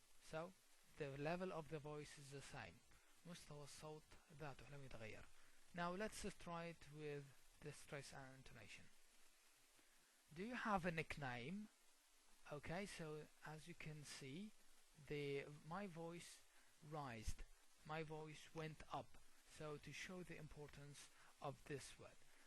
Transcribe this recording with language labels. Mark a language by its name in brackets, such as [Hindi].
[English] So the level of the voice is the same. [Arabic] مستوى الصوت ذاته لم يتغير. [English] Now let's try it with the stress and intonation. Do you have a nickname? Okay, so as you can see, my voice rised. My voice went up. So to show the importance of this word.